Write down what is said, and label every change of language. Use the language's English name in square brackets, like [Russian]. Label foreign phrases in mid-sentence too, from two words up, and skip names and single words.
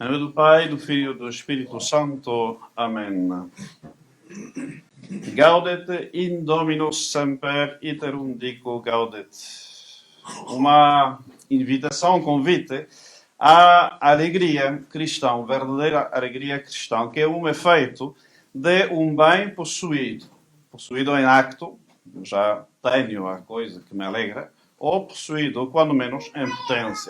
[Portuguese] do Pai, do Filho e do Espírito Santo. Amém. [Latin] Gaudet in Dominus semper iterum dico gaudet. [Portuguese] Uma invitação, um convite à alegria cristã, verdadeira alegria cristã, que é um efeito de um bem possuído em acto, já tenho a coisa que me alegra, ou possuído, quando menos, em potência.